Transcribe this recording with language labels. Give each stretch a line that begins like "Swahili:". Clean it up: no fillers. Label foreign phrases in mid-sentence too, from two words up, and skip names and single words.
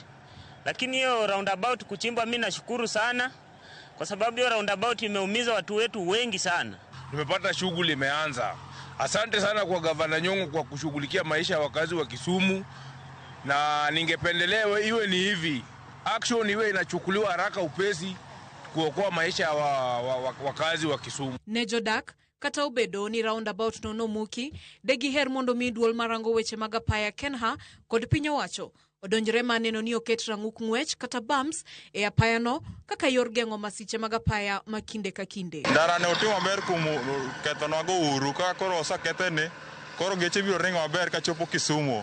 Swahili: Lakini hiyo roundabout kuchimba mimi nashukuru sana kwa sababu hiyo roundabout imeumiza watu wetu wengi sana. Tumepata shughuli imeanza. Asante sana kwa Gavana Nyong'o kwa kushughulikia maisha ya wakazi wa Kisumu, na ningependelea iwe ni hivi. Action iwe inachukuliwa haraka upesi kuokoa maisha ya wakazi wa Kisumu.
Luo (Kenya and Tanzania): Nejodak kata obedo ni roundabout no muki degi her mondo mi duol marango weche mag apaya Kenha kod piny owacho odonjre maneno ni oket rang'uk ng'wech kata bumps e apaya no kaka yor geng'o masiche mag apaya makinde ka kinde. Ndara ne otimo maber kuom ketho nago uru ka koro osakethene, koro geche biro ringo maber ka chopo Kisumu.